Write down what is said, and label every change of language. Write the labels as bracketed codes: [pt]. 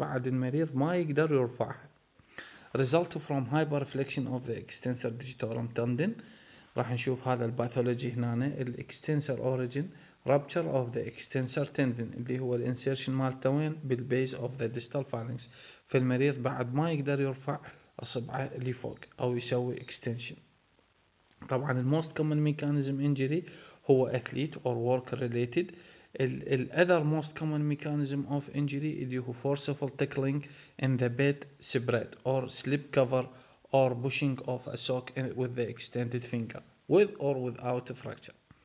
[ar] بعد المريض ما يقدر يرفعها [en] result from hyperflexion of the extensor digitorum tendon. [ar] راح نشوف هذا الباثولوجي هنا، الاكستنسر [en] origin rupture of the extensor tendon [ar] اللي هو الانسيرشن مالته وين؟ بالبيز [en] of the distal phalanx. [ar] فالمريض بعد ما يقدر يرفع اصبعه لفوق او يسوي extension. [en] طبعا الموست common mechanism injury هو athlete or work related. other most common mechanism of injury اللي هو forceful tickling in the bed spread or slip cover or pushing of a sock with the extended finger with or without a fracture.